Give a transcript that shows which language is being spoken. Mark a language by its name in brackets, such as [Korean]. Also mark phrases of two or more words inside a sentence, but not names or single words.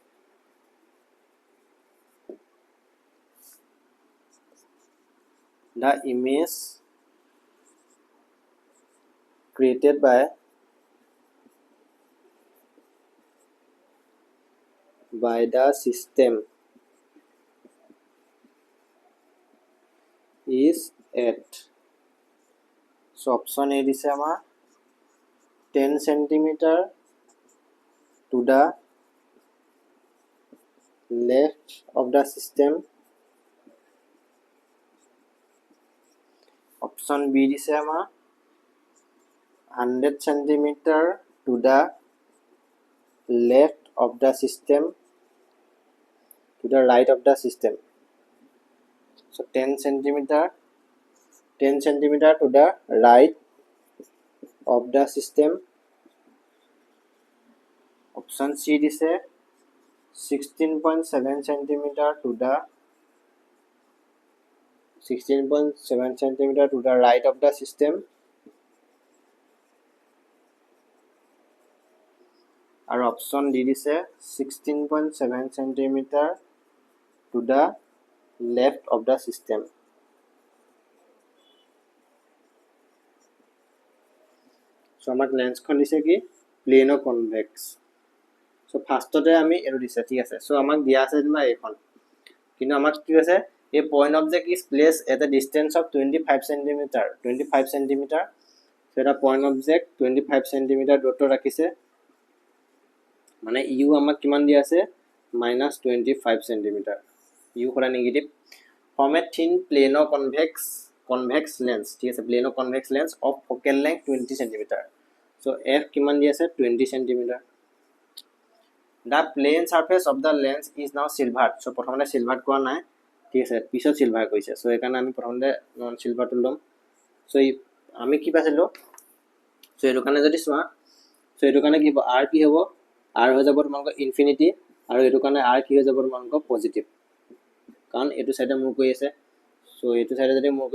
[English] The image created by the system is at, so option A [Assamese] দিছে আমাৰ [English] 10 cm to the left of the system, option B [Assamese] দিছে আমাৰ [English] 100 cm to the left of the system, to the right of the system, so 10 cm to the right of the system, option C দিছে 16.7 cm to the 16.7 cm to the right of the system, আৰু option D দিছে 16.7 cm to the left of the system. [Assamese] So আমাক লেন্সখন দিছে কি [English] plano convex, [Assamese] so ফাৰ্ষ্টতে আমি এটো দিছে, ঠিক আছে, so আমাক দিয়া আছে যেনিবা এইখন, কিন্তু আমাক কি আছে [English] a point object is placed at a distance of 25 cm, [Assamese] so এটা [English] point object 25 cm [Assamese] দূৰত্ব ৰাখিছে, মানে u আমাক কিমান দিয়া আছে -25 cm, u সদায় নেগেটিভ [English] from a thin plano convex lens [Assamese] ঠিক আছে plano [English] convex lens of focal length 20 cm so f [Assamese] কিমান দি আছে [English] 20 cm the plane surface of the lens is now silvered so [Assamese] প্ৰথমতে silvered কোৱা নাই ঠিক আছে পিছত silver কৈছে so একাৰণে আমি প্ৰথমতে [English] non silver [Assamese] টো লম so আমি কি পাইছিলো so এটো কাৰণে যদি সোৱা so এটো কাৰণে কি হ'ব r কি হ'ব r হৈ যাব তোমালোকৰ ইনফিনিটি আৰু এটো কাৰণে r কি হৈ যাব তোমালোকৰ পজিটিভ কাৰণ এটো সাইডে মুভ কৰি আছে সো এটো সাইডে যদি মুভ